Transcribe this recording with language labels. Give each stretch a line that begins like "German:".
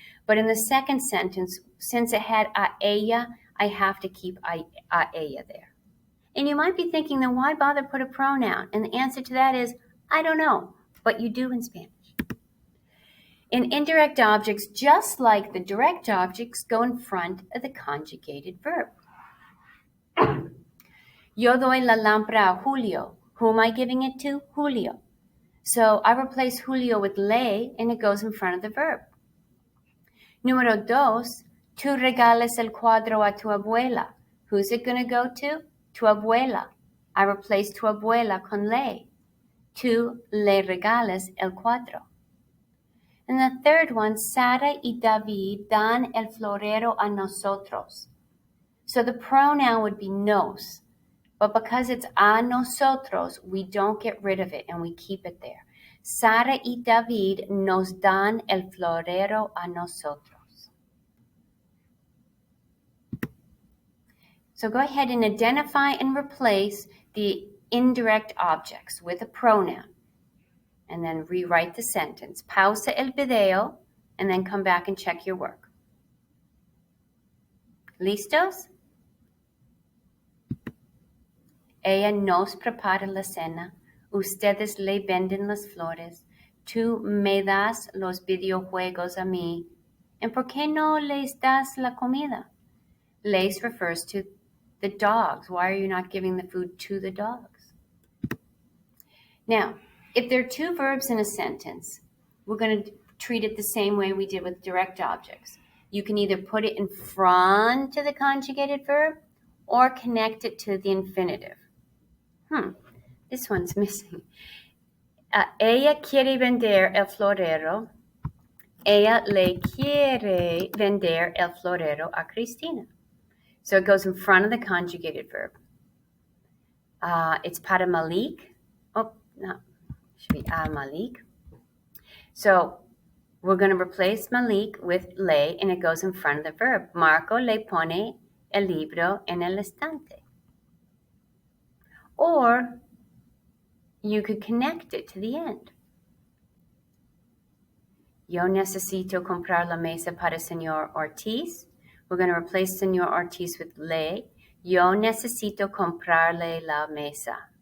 English: But in the second sentence, since it had a ella, I have to keep a ella there. And you might be thinking, then why bother put a pronoun? And the answer to that is, I don't know. But you do in Spanish. In indirect objects, just like the direct objects, go in front of the conjugated verb.
Spanish: Yo doy la lámpara a Julio.
English: Who am I giving it to? Julio. So I replace Julio with le, and it goes in front of the verb.
Spanish: Número dos, tú regales el cuadro a tu abuela.
English: Who's it going to go to?
Spanish: Tu abuela.
English: I replace
Spanish: tu abuela con le. Tú le regales el cuadro.
English: And the third one,
Spanish: Sara y David dan el florero a nosotros.
English: So the pronoun would be nos. But because it's a nosotros, we don't get rid of it and we keep it there.
Spanish: Sara y David nos dan el florero a nosotros.
English: So go ahead and identify and replace the indirect objects with a pronoun. And then rewrite the sentence.
Spanish: Pausa el video,
English: and then come back and check your work.
Spanish: ¿Listos? Ella nos prepara la cena. Ustedes le venden las flores. Tú me das los videojuegos a mí. ¿Y por qué no les das la comida?
English: Les refers to the dogs. Why are you not giving the food to the dogs? Now, if there are two verbs in a sentence, we're going to treat it the same way we did with direct objects. You can either put it in front of the conjugated verb or connect it to the infinitive. This one's missing.
Spanish: Ella quiere vender el florero. Ella le quiere vender el florero a Cristina.
English: So it goes in front of the conjugated verb. It's para Malik. Oh, no, should be al Malik. So we're going to replace Malik with le, and it goes in front of the verb.
Spanish: Marco le pone el libro en el estante.
English: Or you could connect it to the end.
Spanish: Yo necesito comprar la mesa para Señor Ortiz.
English: We're going to replace Señor Ortiz with le.
Spanish: Yo necesito comprarle la mesa.